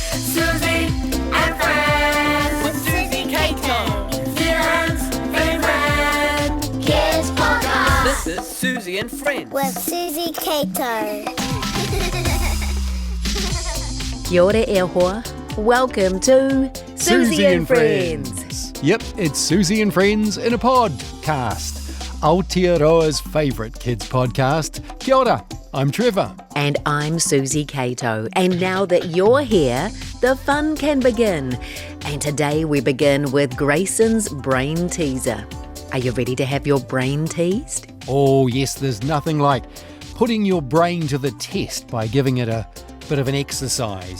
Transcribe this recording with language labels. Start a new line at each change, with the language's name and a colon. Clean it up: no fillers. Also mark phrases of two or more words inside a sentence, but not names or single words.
English: Suzy and Friends. With Suzy Cato. Zealand's favourite kids podcast. This is Suzy and Friends. With Suzy Cato.
Māori: Kia ora e hoa.
English: Welcome to Suzy and Friends. Yep, it's Suzy and Friends in a podcast. Aotearoa's favourite kids podcast.
Māori: Kia ora,
English: I'm Trevor. And I'm Suzy Cato. And now that you're here, the fun can begin. And today we begin with Grayson's brain teaser. Are you ready to have your brain teased? Oh yes, there's nothing like putting your brain to the test by giving it a bit of an exercise.